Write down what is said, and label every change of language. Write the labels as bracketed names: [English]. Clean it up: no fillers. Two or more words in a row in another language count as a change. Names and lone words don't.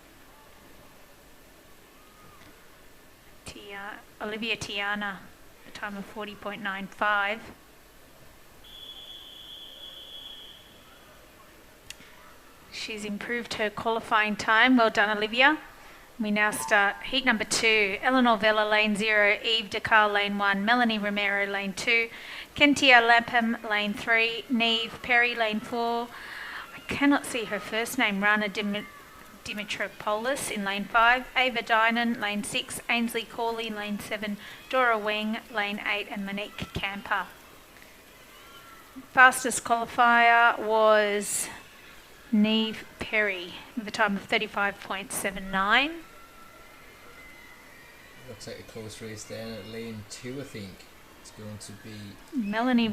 [English] Olivia Tiana, a time of 40.95. She's improved her qualifying time. Well done, Olivia. We now start heat number 2. Eleanor Vella, lane 0. Eve DeCarl, lane 1. Melanie Romero, lane 2. Kentia Lapham, lane 3. Neve Perry, lane 4. I cannot see her first name. Rana Dimitropoulos in lane 5. Ava Dynan, lane 6. Ainsley Corley, lane 7. Dora Weng, lane 8. And Monique Camper. Fastest qualifier was Neve Perry with a time of 35.79. Looks like a close race there. And at lane 2, I think it's going to be